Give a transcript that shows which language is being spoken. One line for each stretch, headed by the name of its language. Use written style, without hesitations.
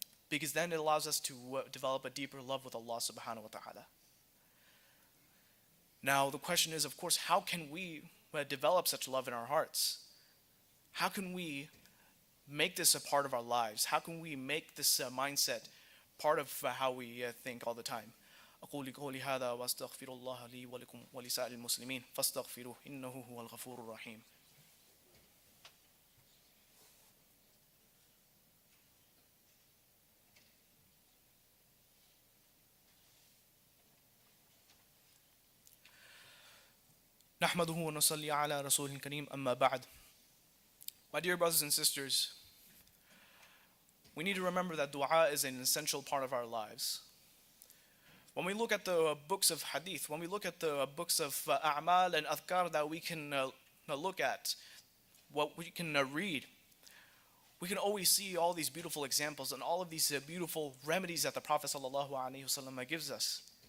English: Because then it allows us to develop a deeper love with Allah subhanahu wa ta'ala. Now the question is, of course, how can we develop such love in our hearts? How can we make this a part of our lives? How can we make this mindset part of how we think all the time?
Arabic: أقول قولي هذا وأستغفر الله لي ولكم ولسائر المسلمين فاستغفروه إنه هو الغفور الرحيم. نحمده ونصلي على رسول الكريم أما بعد.
English: My dear brothers and sisters, we need to remember that dua is an essential part of our lives. When we look at the books of hadith, when we look at the books of a'mal and adhkar that we can look at, what we can read, we can always see all these beautiful examples and all of these beautiful remedies that the Prophet ﷺ gives us.